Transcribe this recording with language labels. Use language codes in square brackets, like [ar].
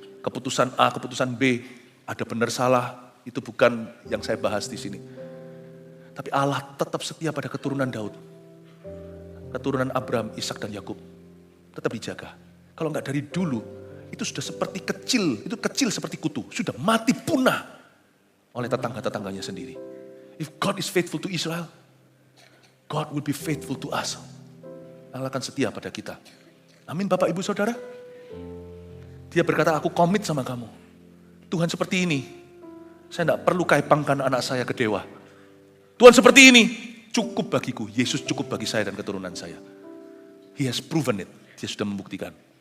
[id] Keputusan A, keputusan B, ada benar salah, itu bukan yang saya bahas di sini. Tapi Allah tetap setia pada keturunan Daud. Keturunan Abraham, Ishak dan Yakub. Tetap dijaga. Kalau enggak dari dulu, itu sudah seperti kecil, itu kecil seperti kutu. Sudah mati punah oleh tetangga-tetangganya sendiri. [en] If God is faithful to Israel, God will be faithful to us. [id] Allah akan setia pada kita. Amin Bapak Ibu Saudara. Dia berkata, aku komit sama kamu. Tuhan seperti ini. Saya tidak perlu kaipangkan anak saya ke dewa. Tuhan seperti ini. Cukup bagiku. Yesus cukup bagi saya dan keturunan saya. [en] He has proven it. [id] Dia sudah membuktikan.